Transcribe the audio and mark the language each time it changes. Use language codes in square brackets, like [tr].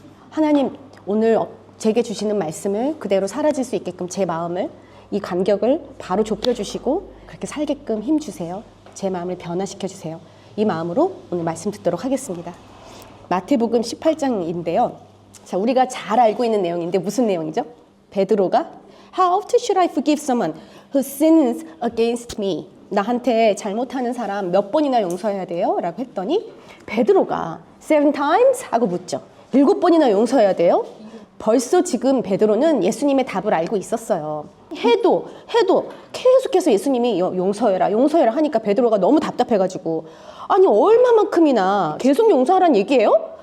[ko] 하나님 오늘 제게 주시는 말씀을 그대로 사라질 수 있게끔 제 마음을 이 간격을 바로 좁혀주시고 그렇게 살게끔 힘주세요. 제 마음을 변화시켜주세요. 이 마음으로 오늘 말씀 듣도록 하겠습니다. 마태복음 18장인데요. 자, 우리가 잘 알고 있는 내용인데 무슨 내용이죠? 베드로가 [en] How often should I forgive someone who sins against me? [ko] 나한테 잘못하는 사람 몇 번이나 용서해야 돼요? 라고 했더니 베드로가 [en] 7 times? [ko] 하고 묻죠. 7번이나 용서해야 돼요? 벌써 지금 베드로는 예수님의 답을 알고 있었어요. 해도 계속해서 예수님이 용서해라 하니까 베드로가 너무 답답해가지고 아니 얼마만큼이나 계속 용서하라는 얘기예요?